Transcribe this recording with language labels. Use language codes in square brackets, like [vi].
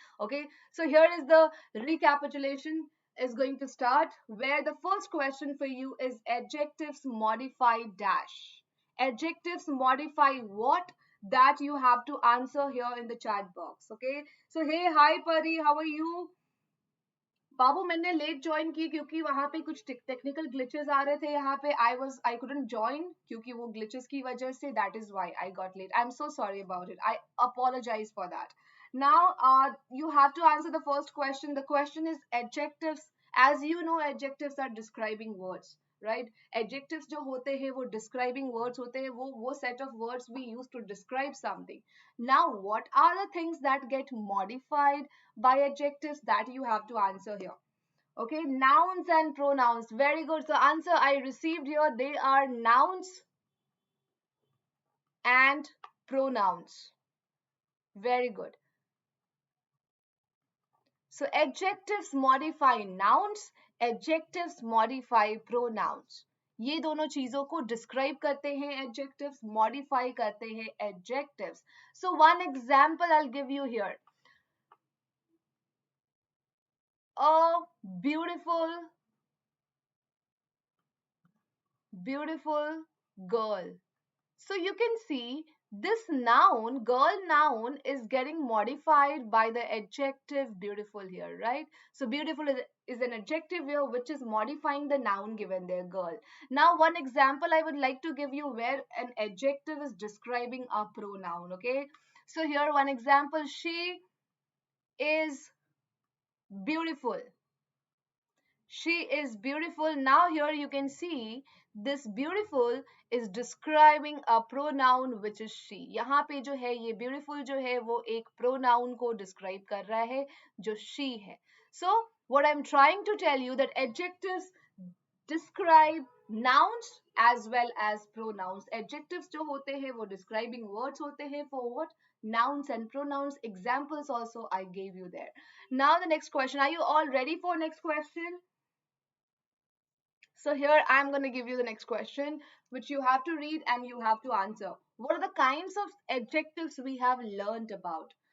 [en] Okay, so here is the recapitulation is going to start where the first question for you is adjectives modify dash. Adjectives modify what? That you have to answer here in the chat box. Okay, so hey, hi Pari, how are you? [hi] बाबू मैंने late join की क्योंकि वहां पे कुछ technical glitches आ रहे थे यहाँ पे [en] I couldn't join [hi] क्योंकि वो ग्लिचेस की वजह say [en] That is why I got late I am so sorry about it I apologize for that. Now you have to answer the first question. The question is adjectives. As you know, adjectives are describing words, right? Adjectives [hi] जो होते हैं वो [en] describing words होते हैं, वो set of words we use to describe something. Now what are the things that get modified by adjectives? That you have to answer here. Okay, nouns and pronouns. Very good. So answer I received here, they are nouns and pronouns. Very good. So adjectives modify nouns, adjectives modify pronouns. [hi] ये दोनों चीजों को describe करते हैं adjectives, modify करते हैं adjectives. [en] So one example I'll give you here. A beautiful girl. So you can see this noun, girl noun, is getting modified by the adjective beautiful here, right? So beautiful is an adjective here which is modifying the noun given there, girl. Now one example I would like to give you where an adjective is describing a pronoun, okay? So here one example, she is beautiful. She is beautiful. Now here you can see this beautiful is describing a pronoun which is she. [hi] यहाँ पे जो है ये beautiful जो है वो एक pronoun को describe कर रहा है जो she है. [en] So what I'm trying to tell you that adjectives describe nouns as well as pronouns. [hi] Adjectives जो होते हैं वो describing words होते हैं [en] for what? Nouns and pronouns. Examples also I gave you there. Now the next question. Are you all ready for next question? So here I'm going to give you the next question, which you have to read and you have to answer. What are the kinds of adjectives we have learned about?